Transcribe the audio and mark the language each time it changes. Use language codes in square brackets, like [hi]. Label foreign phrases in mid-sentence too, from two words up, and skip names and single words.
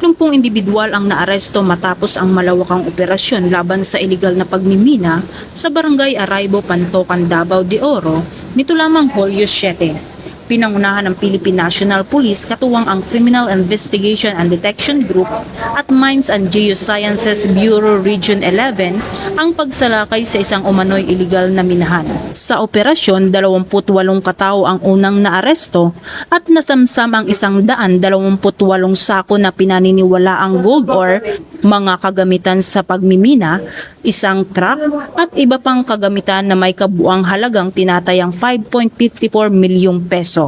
[tl] 10 individual ang naaresto matapos ang malawakang operasyon laban sa iligal na pagmimina sa Barangay Araibo, Pantocan, Davao de Oro nito lamang Hulyo 7. Pinangunahan ng Philippine National Police katuwang ang Criminal Investigation and Detection Group at Mines and Geosciences Bureau Region 11 ang pagsalakay sa isang umano'y iligal na minahan. Sa operasyon, 28 katao ang unang naaresto at nasamsam ang 128 sako na pinaniniwalaang [en] gold ore, [tl] mga kagamitan sa pagmimina, isang truck at iba pang kagamitan na may kabuang halagang tinatayang 5.54 milyong peso.